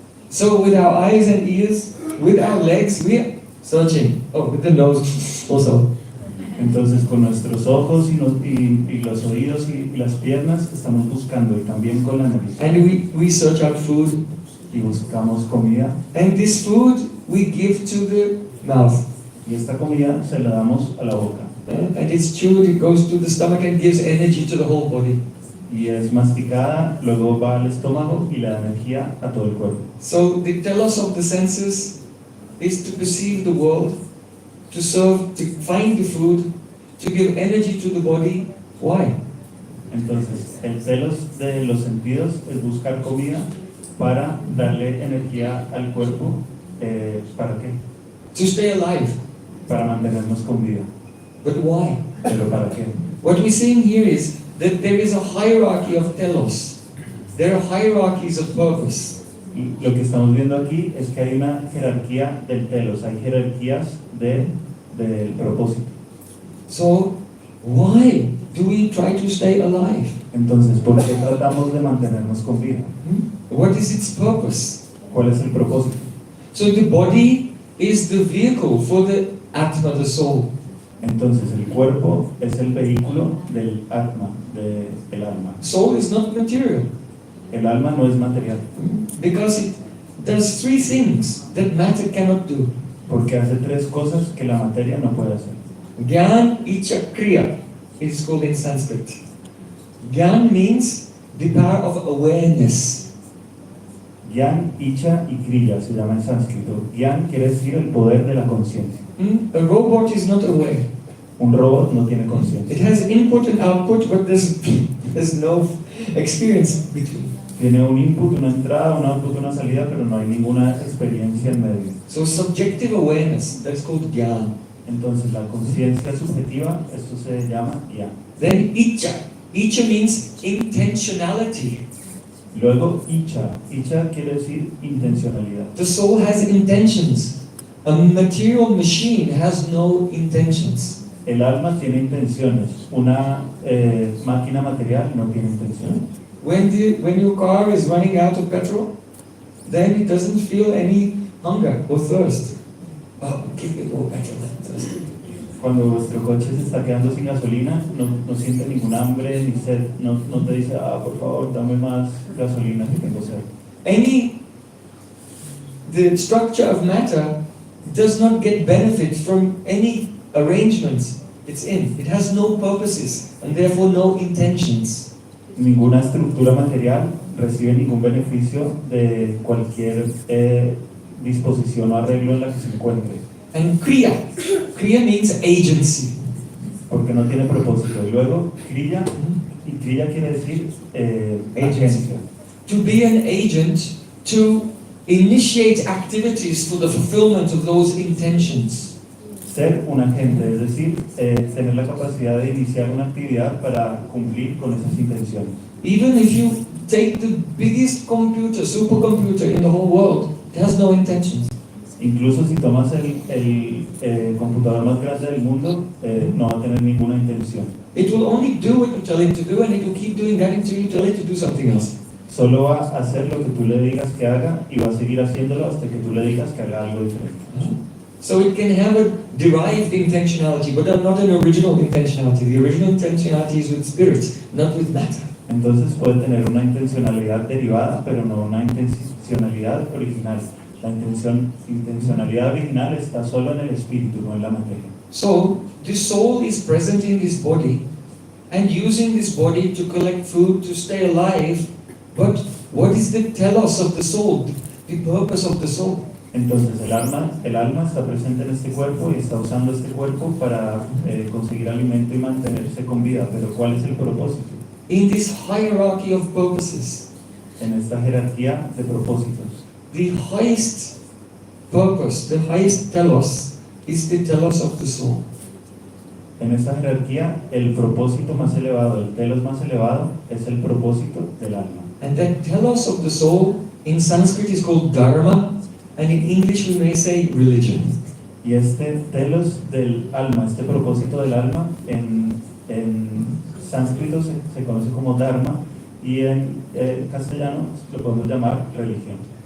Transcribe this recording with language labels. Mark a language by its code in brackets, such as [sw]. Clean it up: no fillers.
[en] So with our eyes and ears, with our legs, we are searching. Oh, with the nose also. [es] Entonces con nuestros ojos y los oídos y las piernas estamos buscando, y también con la nariz. [en] And we search out food. [es] Y buscamos comida, [en] And this food we give to the mouth. [es] y esta comida se la damos a la boca. [en] And it's chewed, it goes to the stomach and gives energy to the whole body. [es] Y es masticada, luego va al estómago y le da energía a todo el cuerpo. [en] So the telos of the senses is to perceive the world, to serve, to find the food, to give energy to the body. Why? [es] Entonces, el telos de los sentidos es buscar comida para darle energía al cuerpo. ¿Para qué? [en] To stay alive. [es] Para mantenernos con vida. [en] But why? [es] ¿Pero para qué? [en] What we're seeing here is that there is a hierarchy of telos. There are hierarchies of purpose. [es] Y lo que estamos viendo aquí es que hay una jerarquía del telos, hay jerarquías del propósito. [en] So, why do we try to stay alive? [es] Entonces, ¿por qué tratamos de mantenernos con vida? [en] What is its purpose? [es] ¿Cuál es el propósito? [en] So the body is the vehicle for the Atma, the soul. [es] Entonces, el cuerpo es el vehículo del Atma, del alma. [en] Soul is not material [es] El alma no es material, [en] because it does three things that matter cannot do. [es] porque hace tres cosas que la materia no puede hacer. [sa] Gyan, Icha, Kriya. [en] It is called in Sanskrit. Gyan means the power of awareness. [es] Gyan, Icha y Kriya se llama en sánscrito. Gyan quiere decir el poder de la conciencia. [en] A robot is not aware. [es] Un robot no tiene [en] It [es] conciencia. [en] has input and output, but there's no experience between. [es] Tiene un input, una entrada, un output, una salida, pero no hay ninguna experiencia en medio. [en] So subjective awareness, that's called Gyan. [es] Entonces, la conciencia subjetiva, esto se llama Gyan. [en] Then Icha. Icha means intentionality. [es] Luego, Icha. Icha quiere decir intencionalidad. [en] The soul has intentions. A material machine has no intentions. [es] El alma tiene intenciones. Una máquina material no tiene intenciones. [en] When your car is running out of petrol, then it doesn't feel any hunger or thirst. Oh, give me more petrol and thirst. [es] Cuando vuestro coche se está quedando sin gasolina, no siente ningún hambre ni sed. No te dice, por favor, dame más gasolina que tengo sed. [en] The structure of matter does not get benefit from any arrangements it's in. It has no purposes and therefore no intentions. [es] Ninguna estructura material recibe ningún beneficio de cualquier disposición o arreglo en la que se encuentre, [en] And Kriya. Kriya means agency. [es] porque no tiene propósito. Y luego, Kriya, y Kriya quiere decir agencia. [en] To be an agent, to initiate activities for the fulfillment of those intentions. [es] Ser un agente, es decir, tener la capacidad de iniciar una actividad para cumplir con esas intenciones. [en] Even if you take the biggest computer, supercomputer in the whole world, it has no intentions. [es] Incluso si tomas el computador más grande del mundo, no va a tener ninguna intención. [en] It will only do what you tell it to do, and it will keep doing that until you tell it to do something else. [es] Solo va a hacer lo que tú le digas que haga y va a seguir haciéndolo hasta que tú le digas que haga algo diferente. [en] So it can have a derived intentionality, but not an original intentionality. The original intentionality is with spirit, not with matter. [es] Entonces puede tener una intencionalidad derivada, pero no una intencionalidad original. La intencionalidad original está solo en el espíritu, no en la materia. [en] So the soul is present in this body and using this body to collect food to stay alive. But what is the telos of the soul? The purpose of the soul? [es] Entonces el alma está presente en este cuerpo y está usando este cuerpo para conseguir alimento y mantenerse con vida. Pero ¿cuál es el propósito? [en] In this hierarchy of purposes, [es] En esta jerarquía de propósitos, [en] the highest purpose, the highest telos, is the telos of the soul. [es] en esta jerarquía el propósito más elevado, el telos más elevado, es el propósito del alma. [en] And that telos of the soul in Sanskrit is called dharma, and in English we may say religion. [es] Y este telos del alma, este propósito del alma, en sánscrito se conoce como dharma y en castellano lo podemos llamar religión.